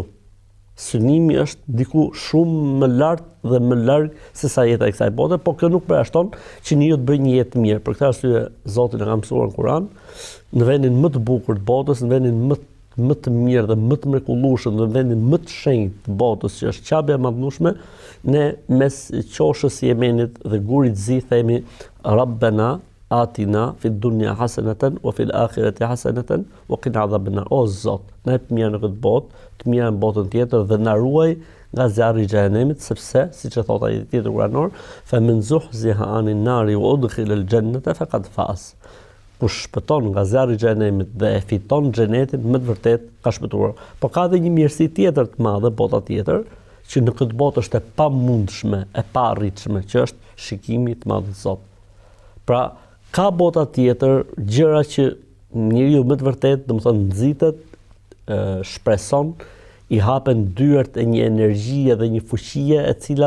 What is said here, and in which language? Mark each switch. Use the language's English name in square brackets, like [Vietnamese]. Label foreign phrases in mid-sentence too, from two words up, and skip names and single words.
[Albanian] Synimi është diku shumë më lart dhe më larg se sa jeta e kësaj bote, por kjo nuk përjashton që njeriu të bëjë një jetë mirë. Për këtë arsye Zoti na ka mësuar në Kur'an, në vendin më të bukur të botës, në vendin më të mirë dhe më të mrekullueshëm, në vendin më të shenjtë të botës, që është Ka'bja e madhnueshme, ne mes qoshës së Yemenit dhe gurit zi themi [Arabic] ربنا آتنا في الدنيا حسنة وفي الآخرة حسنة وقنا عذاب النار. [Albanian] O Zot, na jep mirë në këtë botë, të mirë në botën tjetër dhe na ruaj nga zjarri i xhenemit, sepse, siç e thot ai tjetër kuranor, [Arabic] فمن زحزح عن النار وأدخل الجنة فقد فاز. [Albanian] Kush shpëton nga zjarri i xhenemit dhe e fiton xhenetin, më të vërtet ka shpëtuar. Po ka edhe një mirësi tjetër të madhe, bota tjetër, që në këtë botë është e pamundshme, e paarritshme, që është shikimi i madh të Zot. Pra, ka bota tjetër, gjëra që njeriu më të vërtet, domethënë nxitet, shpreson, i hapen dyert e një energjie dhe një fuqie e cila